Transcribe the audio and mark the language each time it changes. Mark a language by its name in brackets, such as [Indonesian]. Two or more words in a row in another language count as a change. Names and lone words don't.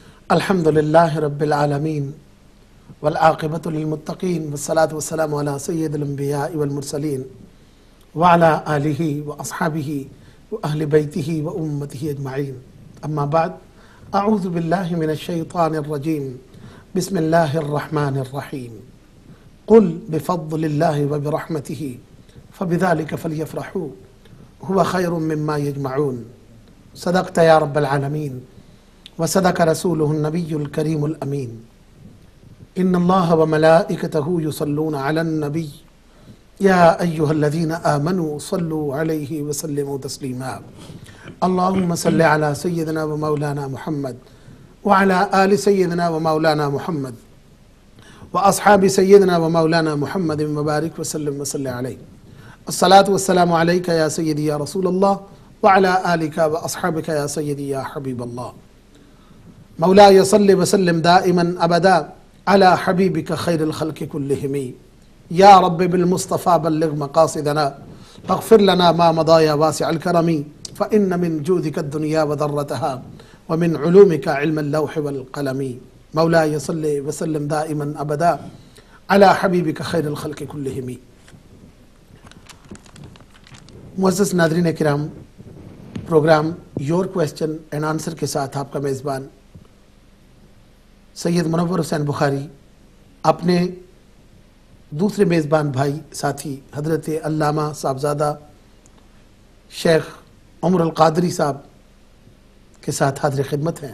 [Arabic] الحمد لله رب العالمين والعاقبة للمتقين والصلاة والسلام على سيد الأنبياء والمرسلين وعلى آله وأصحابه وأهل بيته وأمته أجمعين. أما بعد، أعوذ بالله من الشيطان الرجيم. بسم الله الرحمن الرحيم. قل بفضل الله وبرحمته فبذلك فليفرحوا هو خير مما يجمعون. صدقت يا رب العالمين وصدق رسوله النبي الكريم الأمين. إن الله وملائكته يصلون على النبي يا أيها الذين آمنوا صلوا عليه وسلموا تسليما. اللهم صل على سيدنا ومولانا محمد وعلى آل سيدنا ومولانا محمد وأصحاب سيدنا ومولانا محمد وبارك وسلم وصل عليه. الصلاة والسلام عليك يا سيدي يا رسول الله وعلى آلك وأصحابك يا سيدي يا حبيب الله. مولاي صل وسلم دائما أبدا على حبيبك خير الخلق كلهم. يا رب بالمصطفى بلغ مقاصدنا واغفر لنا ما مضى يا واسع الكرم فإن من جودك الدنيا وضرتها ومن علومك علم اللوح والقلم. مولاي صل وسلم دائما أبدا على حبيبك خير الخلق كلهم. [Urdu] معزز ناظرین کرام، پروگرام یور کوئسچن اینڈ آنسر کے ساتھ آپ کا میزبان سید منور حسین بخاری اپنے دوسرے میزبان بھائی ساتھی حضرت علامہ صاحبزادہ شیخ عمر القادری صاحب کے ساتھ حاضر خدمت ہیں.